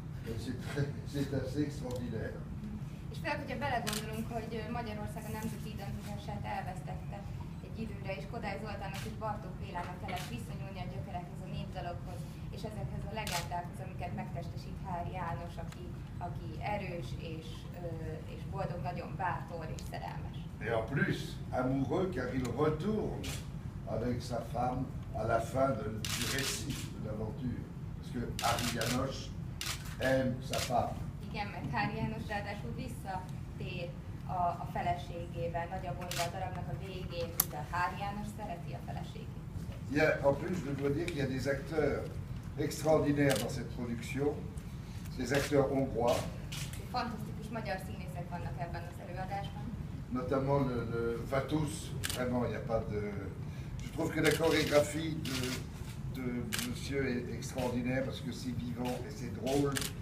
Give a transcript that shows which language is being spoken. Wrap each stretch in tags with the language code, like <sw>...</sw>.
<fr>Et c'est assez extraordinaire.</fr> <hu>És főleg, hogyha belegondolunk, hogy Magyarország a nemzeti identitását elvesztette egy időre, és Kodály Zoltánnak és Bartók Bélának kellett visszanyúlni a gyökerekhez, a népdalokhoz, és ezekhez a legendákhoz, amiket megtestesít Hári János, aki erős és boldog, nagyon bátor és szerelmes.</hu> <fr>Et en plus, amoureux car il retourne avec sa femme à la fin du récit de l'aventure. Parce que Hári János aime sa femme.</fr> <hu>Igen, mert Hári János ráadásul visszatér a feleségével. Nagy a gondja a darabnak a végén, de Hári János szereti a feleségét.</hu> <fr>En plus, je dois dire qu'il y a des acteurs extraordinaires dans cette production, des acteurs hongrois.</fr> <hu>Fantasztikus magyar színészek vannak ebben az előadásban.</hu> <fr>Notamment enfin tous, vraiment, il n'y a pas de... Je trouve que la chorégraphie de monsieur est extraordinaire parce que c'est vivant et c'est drôle.</fr>